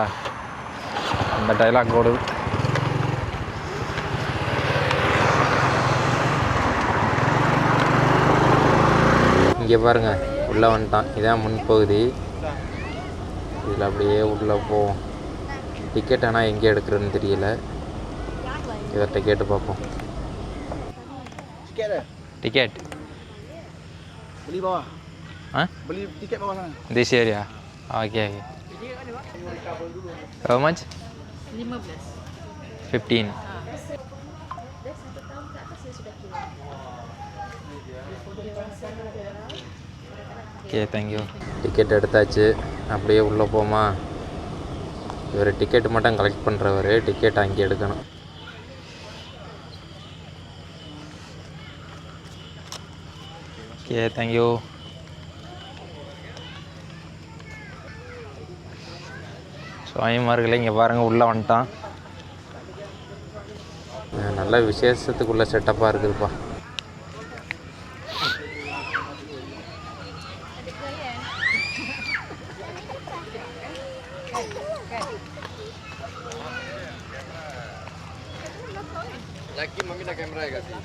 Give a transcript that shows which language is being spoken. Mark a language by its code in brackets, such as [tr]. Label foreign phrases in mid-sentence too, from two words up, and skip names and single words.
[ta] அந்த டைலாக் ஓடுது. இங்கே பாருங்கள், உள்ளே வந்துட்டான். இதான் முன்பகுதி. இதில் அப்படியே உள்ளே போவோம். டிக்கெட் ஆனால் எங்கே எடுக்கிறதுன்னு தெரியல. இவர்கிட்ட கேட்டு பார்ப்போம். டிக்கெட் [ms] beli bawah. Beli tiket bawah sana. [en] This area. Okay. How much? 15. okay, thank you. [ta] டிக்கெட் எடுத்தாச்சு. அப்படியே உள்ளே போமா. இவர் டிக்கெட்டு மட்டும் கலெக்ட் பண்ணுறவர். டிக்கெட் அங்கே எடுக்கணும். [en] okay, thank you. [ta] சுவாமிமார்களே, இங்கே பாருங்கள், உள்ளே வந்துட்டான். நல்ல விசேஷத்துக்குள்ள செட்டப்பாக இருக்குதுப்பா. [ms] Lagi mami nak kamera ya kasih.